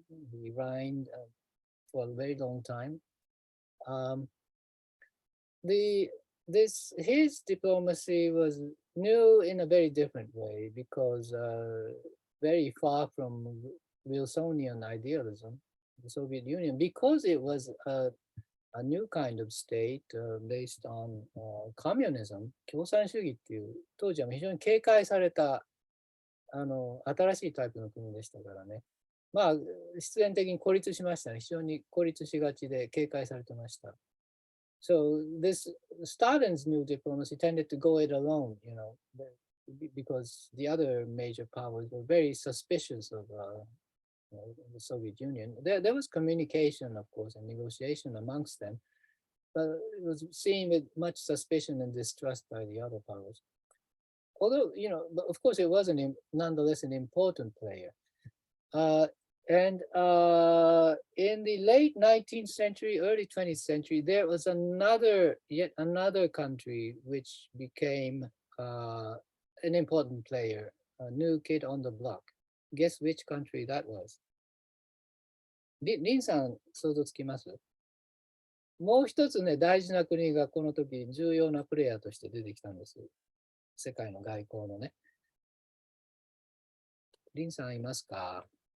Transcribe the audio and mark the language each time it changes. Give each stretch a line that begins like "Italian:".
English: He reigned for a very long time. His diplomacy was new in a very different way because very far from Wilsonian idealism, the Soviet Union, because it was a new kind of state based on communism、
Japanese: 共産主義っていう、当時は非常に警戒された新しいタイプの国でしたからね。まあ、必然的に孤立しましたね。非常に孤立しがちで警戒されてました。
English: So this Stalin's new diplomacy tended to go it alone, because the other major powers were very suspicious of the Soviet Union. There was communication, of course, and negotiation amongst them, but it was seen with much suspicion and distrust by the other powers. Although, of course, it was nonetheless an important player. And in the late 19th century, early 20th century, there was yet another country which became an important player, a new kid on the block. Guess which country that was?
Japanese: リンさん、想像つきます？もう一つね、大事な国がこの時重要なプレイヤーとして出てきたんです。世界の外交のね。リンさんいますか？